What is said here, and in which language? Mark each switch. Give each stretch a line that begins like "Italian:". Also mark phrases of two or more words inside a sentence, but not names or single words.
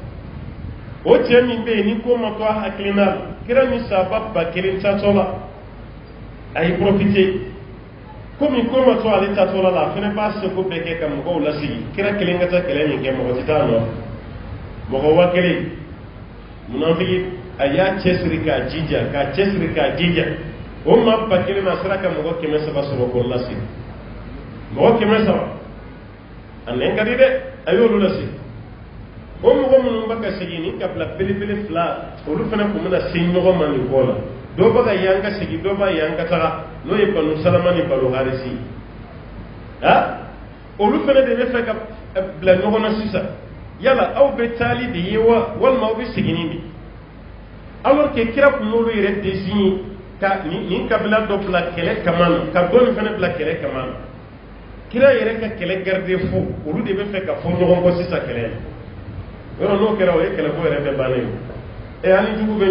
Bambara: o cɛ min bɛ yen ni ko ma to a hakilina la kira ni sahaba ba kelen tatɔ la a y'i profité komi ko ma to ale tatɔ la a fana b'a seko bɛɛ kɛ ka mɔgɔw lasigi kira kelen ka taa kɛlɛ min kɛ mɔgɔ tɛ taa nɔ mɔgɔ wa kelen munafiki a y'a cɛsiri k'a jija k'a cɛsiri k'a jija o maa ba kelen na a sera ka mɔgɔ 300 sɔrɔ k'o lasigi mɔgɔ 300 a nɛn ka di dɛ a y'olu lasigi o mɔgɔ minnu bɛ ka segin ni kabila belebele 2 olu fana tun bɛna se ɲɔgɔn ma nin ko la dɔw bɛ ka yan ka segin dɔw b'a yan ka taga n'o ye banu salama ni banu harisi olu fana de bɛ fɛ ka bila ɲɔgɔn na sisan yala aw bɛ taali de ye wa walima aw bɛ segin de
French: alors que
Bambara: kira tun y'olu yɛrɛ désigné ka nin kabila dɔ bila kɛlɛ kama na ka dɔ nin fana bila kɛlɛ kama na kira yɛrɛ ka kɛlɛ garde fo olu de bɛ fɛ ka fɔ ɲɔgɔn kɔ sisan kɛlɛ yɔrɔ n'o kɛra o ye kɛlɛko yɛrɛ bɛɛ bannen ye hali jugu bɛ